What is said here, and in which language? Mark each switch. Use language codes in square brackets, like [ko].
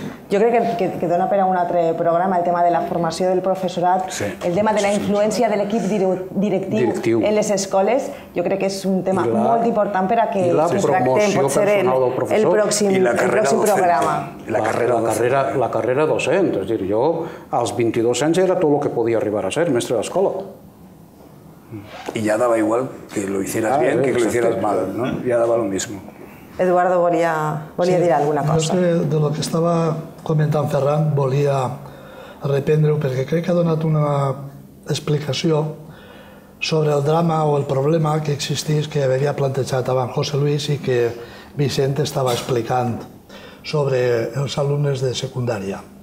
[ca] Jo crec que dona per a un altre programa el tema de la formació del professorat, el tema de la influència de l'equip directiu en les escoles. Jo crec que és un tema molt important per a que es tractem potser el pròxim programa. La carrera docent, és a dir, jo als 22 anys era tot el que podia arribar a ser mestre d'escola. [es] Y ya daba igual que lo hicieras bien que lo hicieras mal, ¿no? Ya daba lo mismo. [ca] Eduardo volia dir alguna cosa. De lo que estava comentant Ferran, volia reprendre-ho perquè crec que ha donat una explicació sobre el drama o el problema que existís, que havia plantejat abans José Luis i que Vicent estava explicant sobre els alumnes de secundària.